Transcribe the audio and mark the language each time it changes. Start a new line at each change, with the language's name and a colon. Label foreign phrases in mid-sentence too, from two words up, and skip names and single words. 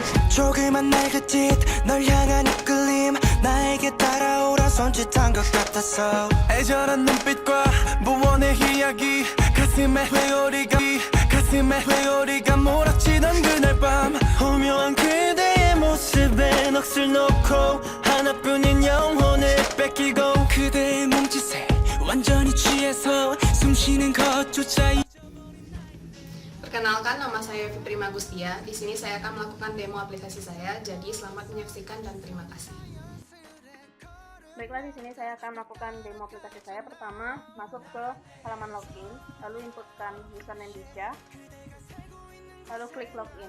Korean: 조그만 날 그 짓 널 향한 이끌림 나에게 따라오라 손짓한 것 같았어 애절한 눈빛과 무언의 이야기 가슴에 회오리가 몰아치던 그날 밤 오묘한 그대의 모습에 넋을 놓고 하나뿐인 영혼을 뺏기고 그대의 몸짓에 완전히 취해서 숨쉬는 것조차
Indonesian: Perkenalkan, nama saya Fitri Magustia. Di sini saya akan melakukan demo aplikasi saya. Jadi selamat menyaksikan dan terima kasih. Baiklah, di sini saya akan melakukan demo aplikasi saya. Pertama, masuk ke halaman login, lalu inputkan username Disha, lalu klik login.